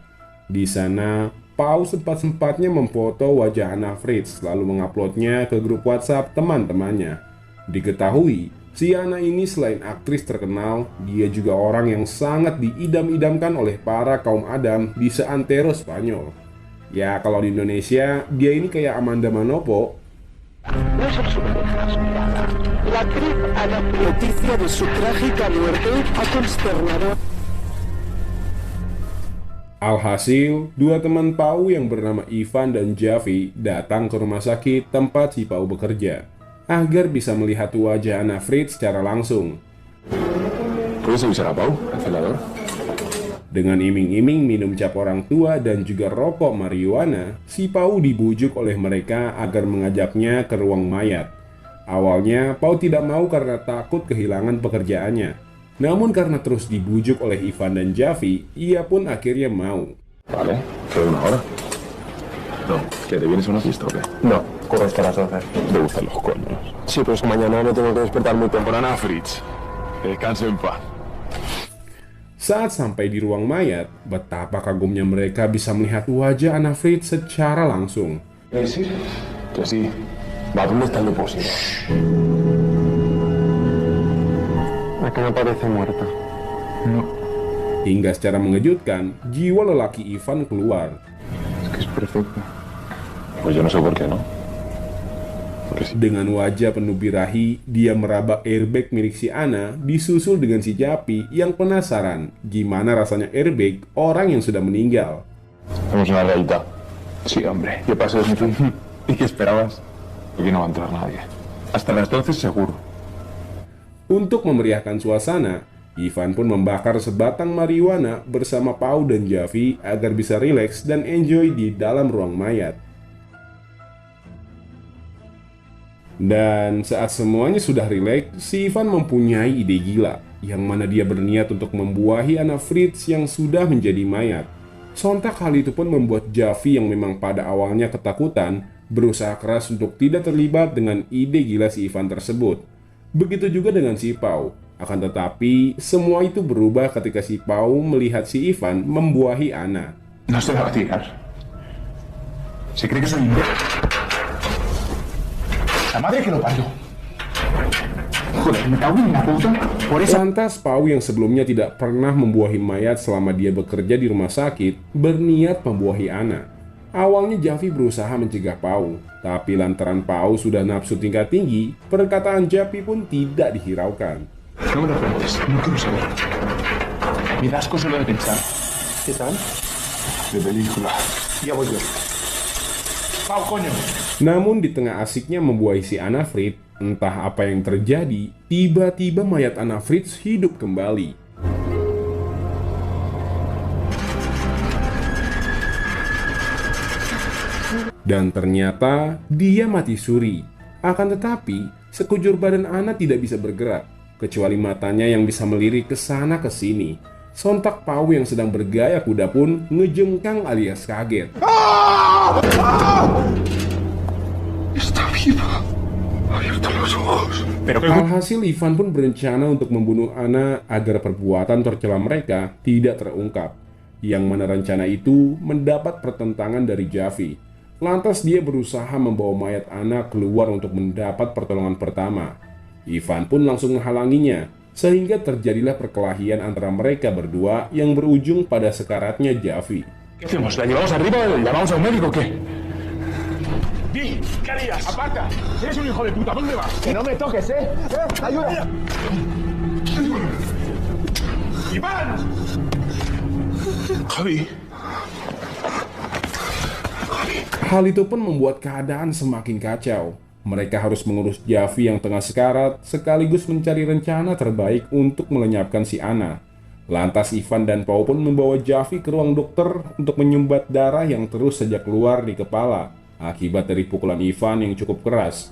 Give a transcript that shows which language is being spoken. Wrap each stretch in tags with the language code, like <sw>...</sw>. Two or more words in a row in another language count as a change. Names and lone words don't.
<id>Di sana, Pau sempat-sempatnya memfoto wajah Anna Fritz lalu menguploadnya ke grup WhatsApp teman-temannya. Diketahui, si Anna ini selain aktris terkenal, dia juga orang yang sangat diidam-idamkan oleh para kaum adam di seantero Spanyol. Ya, kalau di Indonesia, dia ini kayak Amanda Manopo.</id> <es>No es absolutamente inesperada. La actriz Ana, noticia de su trágica muerte ha consternado.</es> <id>Alhasil, dua teman Pau yang bernama Ivan dan Javi datang ke rumah sakit tempat si Pau bekerja, agar bisa melihat wajah Anna Fritz secara langsung.</id> <es>¿Puedes avisar a Pau, al celador?</es> <id>Dengan iming-iming minum cap orang tua dan juga rokok marijuana, si Pau dibujuk oleh mereka agar mengajaknya ke ruang mayat. Awalnya, Pau tidak mau karena takut kehilangan pekerjaannya. Namun karena terus dibujuk oleh Ivan dan Javi, ia pun akhirnya mau.</id> <es>Vale, ¿queda una hora? No, ¿que te vienes a una fiesta o qué? No, corro hasta las 12. Te gustan los coños. Sí, pero es que mañana me tengo que despertar muy temprano. Ana Fritz, descanse en paz.</es> <id>Saat sampai di ruang mayat, betapa kagumnya mereka bisa melihat wajah Anna Fritz secara langsung.</id> <es>¿Quieres ir? Que sí. Va, ¿dónde está el depósito? Acá no parece muerta. No.</es> <id>Hingga secara mengejutkan, jiwa lelaki Ivan keluar.</id> <es>Es que es perfecta. Pues yo no sé por qué, ¿no? Porque sí.</es> <id>Dengan wajah penuh birahi, dia meraba airbag milik si Anna, disusul dengan si Japi yang penasaran gimana rasanya airbag orang yang sudah meninggal.</id> <es>Hacemos una realidad. Sí, hombre. ¿Qué pasó, Smithy? ¿Y qué esperabas? Aquí no va a entrar nadie. Hasta las 12 seguro.</es> <id>Untuk memeriahkan suasana, Ivan pun membakar sebatang marijuana bersama Pau dan Javi agar bisa rileks dan enjoy di dalam ruang mayat. Dan saat semuanya sudah rileks, si Ivan mempunyai ide gila, yang mana dia berniat untuk membuahi Anna Fritz yang sudah menjadi mayat. Sontak hal itu pun membuat Javi yang memang pada awalnya ketakutan, berusaha keras untuk tidak terlibat dengan ide gila si Ivan tersebut. Begitu juga dengan si Pau. Akan tetapi, semua itu berubah ketika si Pau melihat si Ivan membuahi Anna.</id> <es>No se va a tirar. ¿Se cree que soy imbécil? La madre que lo parió. Joder, me cago en la puta. Por eso...</es> <id>Lantas Pau yang sebelumnya tidak pernah membuahi mayat selama dia bekerja di rumah sakit, berniat membuahi Anna. Awalnya Javi berusaha mencegah Pau, tapi lantaran Pau sudah nafsu tingkat tinggi, perkataan Javi pun tidak dihiraukan.</id> <es>No me lo preguntes, no quiero saber. Me das cosa solo de pensar. ¿Qué tal? De película. Ya voy yo. Pau, coño.</es> <id>Namun di tengah asiknya membuahi si Anna Fritz, entah apa yang terjadi, tiba-tiba mayat Anna Fritz hidup kembali. Dan ternyata dia mati suri. Akan tetapi, sekujur badan Anna tidak bisa bergerak, kecuali matanya yang bisa melirik ke sana ke sini. Sontak Pau yang sedang bergaya kuda pun ngejengkang alias kaget.</id> <es>Está viva. Abierto los ojos. Pero qué...</es> <id>Alhasil Ivan pun berencana untuk membunuh Anna agar perbuatan tercela mereka tidak terungkap. Yang mana rencana itu mendapat pertentangan dari Javi. Lantas dia berusaha membawa mayat Anna keluar untuk mendapat pertolongan pertama. Ivan pun langsung menghalanginya, sehingga terjadilah perkelahian antara mereka berdua yang berujung pada sekaratnya Javi.</id> <es>¿Qué hacemos? ¿La llevamos arriba? ¿Llamamos a un médico o qué? Di, ¿qué harías? Aparta. Eres un hijo de puta. ¿Dónde vas? Que no me toques, ¿eh? Ayuda. Iván. Javi.</es> <id>Hal itu pun membuat keadaan semakin kacau. Mereka harus mengurus Javi yang tengah sekarat, sekaligus mencari rencana terbaik untuk melenyapkan si Anna. Lantas Ivan dan Pau pun membawa Javi ke ruang dokter untuk menyumbat darah yang terus saja keluar di kepala akibat dari pukulan Ivan yang cukup keras.</id>